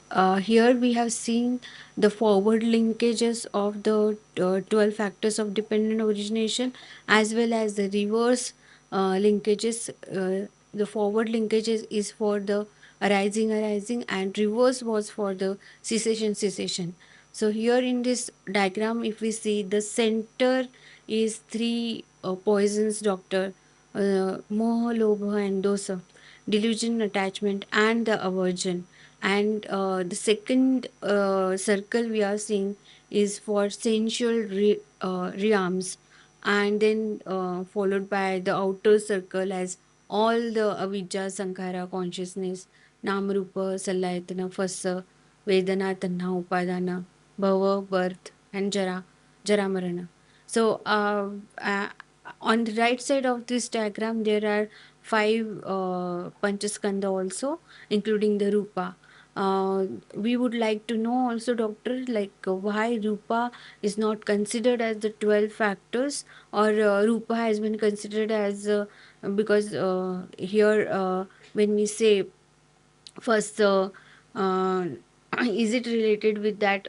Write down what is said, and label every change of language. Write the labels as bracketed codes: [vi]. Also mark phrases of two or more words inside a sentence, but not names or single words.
[en] Here we have seen the forward linkages of the 12 factors of dependent origination, as well as the reverse linkages. The forward linkages is for the arising, and reverse was for the cessation. So here in this diagram, if we see, the center is three poisons, doctor: [pi] moha, lobha, [en] and dosa, delusion, attachment, and the aversion. And the second circle we are seeing is for sensual realms, and then followed by the outer circle as all the avidya, [pi] sankhara, consciousness, namrupa, salayatana, phassa, vedana, tanha, upadana, bhava, [en] birth, and [pi] jara marana. [en] So on the right side of this diagram, there are five panchaskanda also, including the rupa. We would like to know also, doctor, like why rupa is not considered as the 12 factors, or rupa has been considered as because here when we say first, uh, is it related with that?